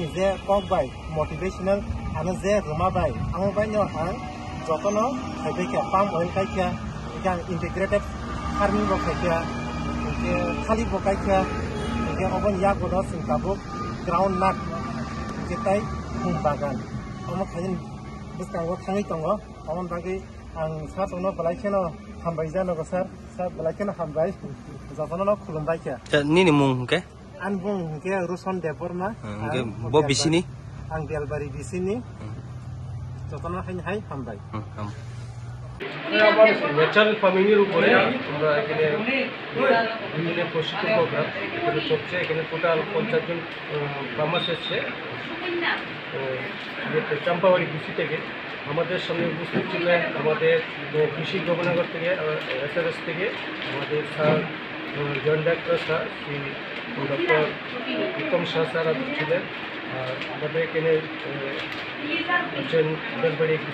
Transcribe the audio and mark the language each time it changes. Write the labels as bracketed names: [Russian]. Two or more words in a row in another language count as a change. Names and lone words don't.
[Kok Borok] जे टक बाय मोटिवेशनल आनो जे रुमा बाय आं बायनो आं जतनो खायबेका [English] palm oil [Kok Borok] कायखा इका [English] integrated farming [Kok Borok] बो खायखा इके खालि बो कायखा इके अबन या गोदा सिंकाबो [English] ground nut [Kok Borok] इके ताय खुम बागान अमो खायन बुस्तांगो थाङै दङो अमन बागै आं सारनो बलायखेनो हामबाय जानांगौ सार बलायखेनो हामबाय जाफानो खुलुमबाय के निनि मुं के आं बुं के रुसन देबरमा के बो बिसिनि आं बेलबारि बिसिनि जाफानो हाय हामबाय [Bangla] আবার [English] natural farming [Bangla] এর উপরে আমরা এখানে বিভিন্ন প্রশিক্ষণ প্রোগ্রাম এখানে চলছে এখানে টোটাল 50 জন ফার্মার্স এসেছে চাম্পাবাড়ি কৃষি থেকে আমাদের সামনে উপস্থিত ছিলেন আমাদের কৃষি গবেষণাগার থেকে এসআরএস থেকে আমাদের [English] sir joint director sir [Bangla] শ্রী ডক্টর উত্তম শাহ স্যার ছিলেন আর আমাদের এখানে আছেন বেলবাড়ি একটি